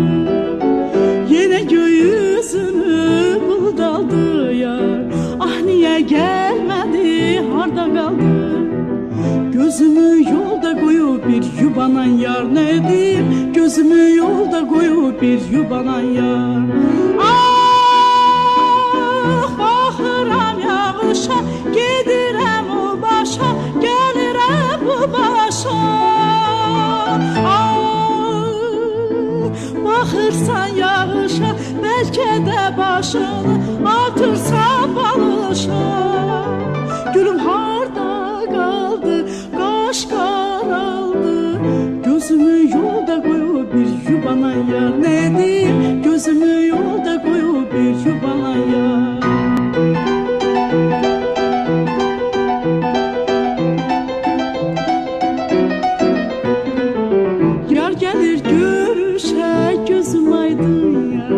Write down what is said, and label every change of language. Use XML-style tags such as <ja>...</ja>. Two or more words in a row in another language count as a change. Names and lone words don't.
<tr>Yine göğüsünü bulut aldı ya, ah niye gelmedi, harda kaldı. Gözümü yolda koyup bir yubanan yar, ne diyeyim? Gözümü yolda koyup bir yubanan yar.</tr> <az>Ah baxıram yağışa, gedirəm o başa, gəlirəm bu başa. Ah baxırsan yağışa, bəlkə də başını atırsan balışa. Gülüm harda qaldı, qaş qaraldı.</az> <tr>Gözümü yolda koyup bir yubanan yar, ne diyeyim? Gözümü yolda koyup bir yubanan yar. Yar gelir görüşe, gözüm aydın yar.</tr>